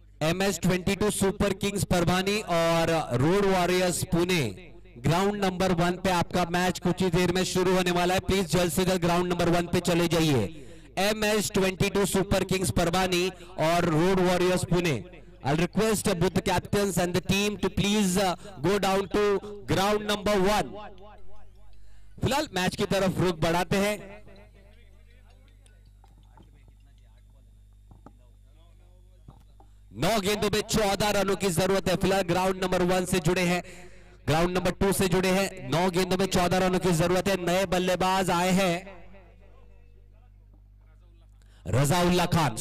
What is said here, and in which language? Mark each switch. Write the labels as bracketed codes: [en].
[hi] MS-22 super Kings Parbhani और road warriors Pune ground number 1 पे आपका मैच कुछ ही देर में शुरू होने वाला है. प्लीज जल्द से जल्द ग्राउंड नंबर 1 पे चले जाइए. MS-22 सुपर किंग्स परभानी और road warriors Pune. [en] I'll request both the captains and the team to please go down to ground number 1. [hi] फिलहाल मैच की तरफ रुख बढ़ाते हैं. नौ गेंदों में 14 रनों की जरूरत है. फिलहाल ग्राउंड नंबर 1 से जुड़े हैं, ग्राउंड नंबर 2 से जुड़े हैं. 9 गेंदों में 14 रनों की जरूरत है. नए बल्लेबाज आए हैं रजाउल्ला खान.